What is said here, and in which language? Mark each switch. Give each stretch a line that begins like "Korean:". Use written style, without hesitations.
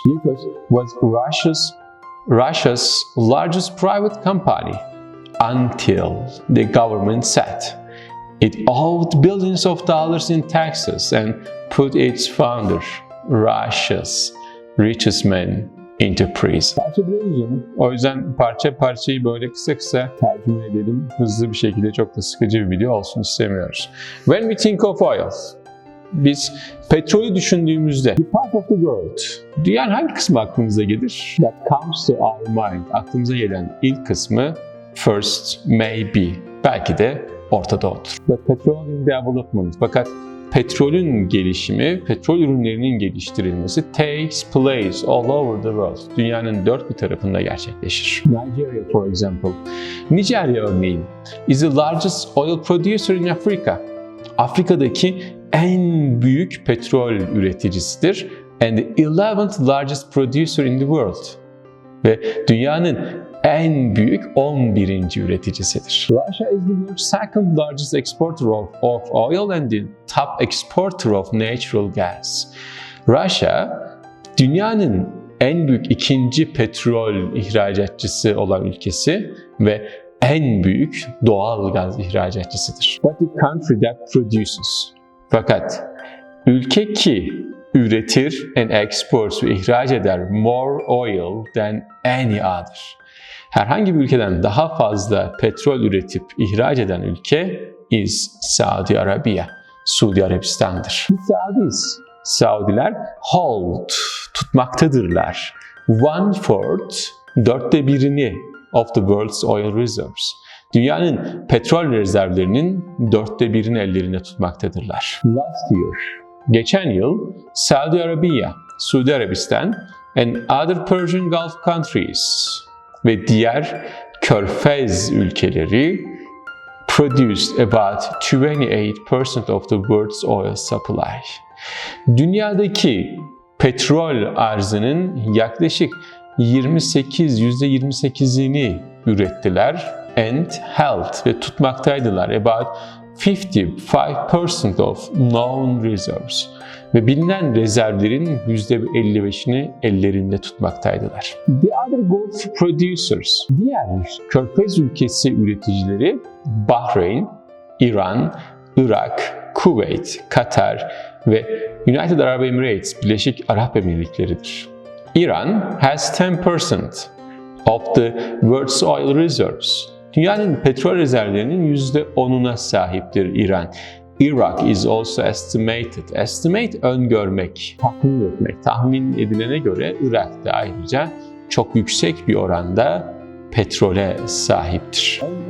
English: Yukos was Russia's largest private company until the government said it owed billions of dollars in taxes and put its founder, Russia's richest man, into prison.
Turkish: Parça biraz uzun. O yüzden parçayı böyle kısa tercüme edelim. Hızlı bir şekilde, çok da sıkıcı bir video olsun istemiyoruz.
English: When we think of oil,
Turkish: biz petrolü düşündüğümüzde
English: the part of the world,
Turkish: dünyanın hangi kısmı aklımıza gelir?
English: That comes to our mind.
Turkish: Aklımıza gelen ilk kısmı
English: first may be.
Turkish: Belki de Orta Doğu'dur.
English: But petroleum development.
Turkish: Fakat petrolün gelişimi, petrol ürünlerinin geliştirilmesi
English: takes place all over the world.
Turkish: Dünyanın dört bir tarafında gerçekleşir.
English: Nigeria, for example.
Turkish: Nijerya örneğin
English: is the largest oil producer in Africa.
Turkish: Afrika'daki en büyük petrol üreticisidir.
English: And the 11th largest producer in the world.
Turkish: Ve dünyanın en büyük 11. üreticisidir.
English: Russia is the world's second largest exporter of oil and the top exporter of natural gas.
Turkish: Russia, dünyanın en büyük ikinci petrol ihracatçısı olan ülkesi ve en büyük doğal gaz ihracatçısıdır.
English: But the country that produces.
Turkish: Fakat ülke ki üretir
English: and exports
Turkish: ve ihraç eder
English: more oil than any other.
Turkish: Herhangi bir ülkeden daha fazla petrol üretip ihraç eden ülke
English: is Saudi Arabia,
Turkish: Suudi Arabistan'dır. Saudiler
English: hold,
Turkish: tutmaktadırlar.
English: 1/4, 1/4'ini of the world's oil reserves.
Turkish: Dünyanın petrol rezervlerinin 1/4'ini ellerinde tutmaktadırlar.
English: Last year,
Turkish: geçen yıl
English: Saudi Arabia, Suudi Arabistan and other Persian Gulf countries
Turkish: ve diğer Körfez ülkeleri
English: produced about 28% of the world's oil supply.
Turkish: Dünyadaki petrol arzının yaklaşık %28'ini ürettiler
English: and held
Turkish: ve tutmaktaydılar
English: about 55% of known reserves
Turkish: ve bilinen rezervlerin %55'ini ellerinde tutmaktaydılar.
English: The other Gulf producers,
Turkish: diğer Körfez ülkesi üreticileri Bahreyn, İran, Irak, Kuveyt, Katar ve United Arab Emirates, Birleşik Arap Emirlikleri'dir.
English: İran has 10% of the world's oil reserves.
Turkish: Dünyanın petrol rezervlerinin %10'una sahiptir İran.
English: Iraq is also estimated. Estimate,
Turkish: öngörmek, tahmin etmek. Tahmin edilene göre Irak da ayrıca çok yüksek bir oranda petrole sahiptir.